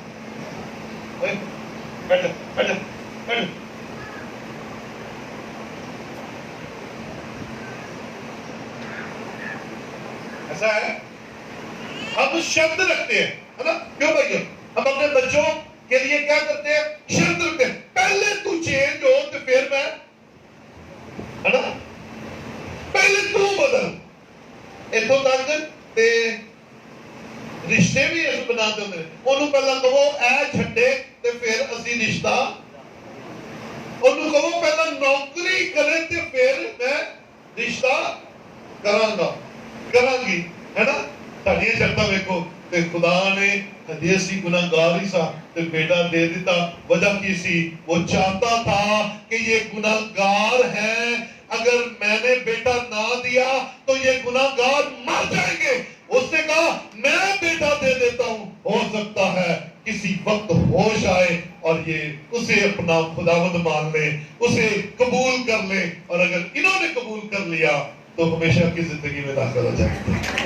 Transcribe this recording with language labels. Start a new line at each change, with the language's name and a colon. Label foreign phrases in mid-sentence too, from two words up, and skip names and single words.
Urdu: ایسا ہے, ہم شرط رکھتے ہیں ہے نا, کیوں بھائی ہم اپنے بچوں کے لیے کیا کرتے ہیں, شرط رکھتے ہیں, پہلے تو چینج ہو تو پھر میں, ہے نا, پہلے تو بدل.
Punjabi: اتوں تک تے رشتے بھی اس بنا دے ہوندے, انہوں پہلا کہو اے چھڈے تے پھر اسی رشتہ, انہوں کہو پہلا نوکری کرے تے پھر میں رشتہ کراں گی, ہے نا. ساڈیاں شرطاں ویکھو تے خدا نے ہجے اسی گناہگار ہی سا تے بیٹا دے دیتا.
Urdu: وجہ کی سی, وہ چاہتا تھا کہ یہ گناہگار ہیں, اگر میں نے بیٹا نہ دیا تو یہ گناہگار مر جائیں گے. اس نے کہا میں بیٹا دے دیتا ہوں, ہو سکتا ہے کسی وقت ہوش آئے اور یہ اسے اپنا خداوند مان لے, اسے قبول کر لے, اور اگر انہوں نے قبول کر لیا تو ہمیشہ کی زندگی میں داخل ہو جائیں گے.